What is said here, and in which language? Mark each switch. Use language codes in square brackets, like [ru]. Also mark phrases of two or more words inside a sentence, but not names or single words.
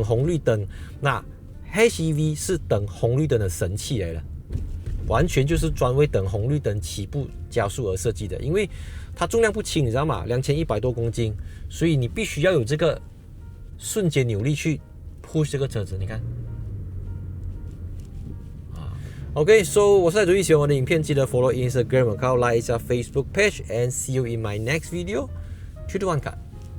[zh] 你更多時候你是在城市走停、等紅綠燈，那 HEV 是等紅綠燈的神器來的，完全就是專為等紅綠燈起步加速而設計的。因為它重量不輕，你知道嗎？2100多公斤，所以你必須要有這個瞬間扭力去 push 這個車子。你看。 [en] OK，so [zh] 我是如果喜歡我的影片，記得 [en] follow Instagram account， [zh] like 一下 Facebook page， [en] and see you in my next video。 [zh] 去度萬卡。